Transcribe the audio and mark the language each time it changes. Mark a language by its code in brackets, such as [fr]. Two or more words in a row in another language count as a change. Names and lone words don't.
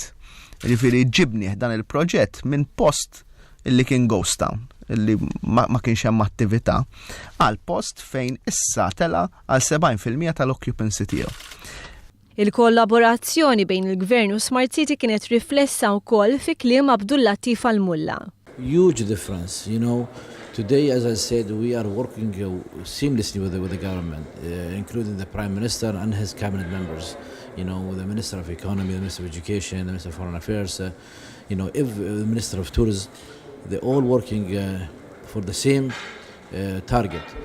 [mt] Ġifieri ġibnieh dan il-proġett minn post illi kien [en] ghost town, [mt] illi ma kienx hemm attività, għal post fejn issa tela għal 70% tal-occupancy tiegħu. Il-kollaborazzjoni bejn il-Gvern u Smart City kienet riflessa wkoll fi kliem Abdul Latif Al-Mulla. [en] Huge difference, Today, as I said, we are working seamlessly with the government, including the Prime Minister and his cabinet members. The Minister of Economy, the Minister of Education, the Minister of Foreign Affairs, the Minister of Tourism, they're all working for the same target.